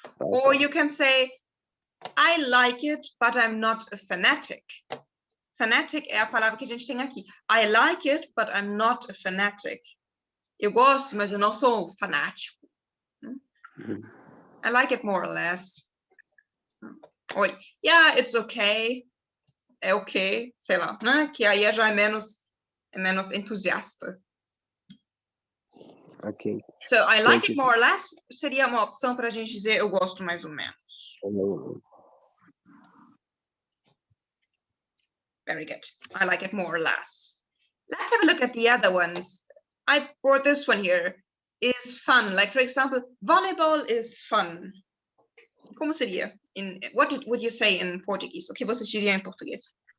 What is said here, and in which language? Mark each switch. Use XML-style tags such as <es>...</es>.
<en>Or you can say, I like it, but I'm not a fanatic.</en> <pt>Fanatic é a palavra que a gente tem aqui.</pt> <en>I like it, but I'm not a fanatic.</en> <pt>Eu gosto, mas eu não sou fanático.</pt> <en>I like it more or less. Or, yeah, it's okay.</en> <pt>É ok, sei lá, né? Que aí já é menos entusiasta. Ok. So,</pt> <en>I like it more or less</en> <pt>seria uma opção para a gente dizer eu gosto mais ou menos.</pt> <en>Very good. I like it more or less. Let's have a look at the other ones. I brought this one here. Is fun. Like, for example, volleyball is fun.</en> <pt>Como seria?</pt> <en>What would you say in Portuguese?</en> <pt>O que você diria em português?</pt>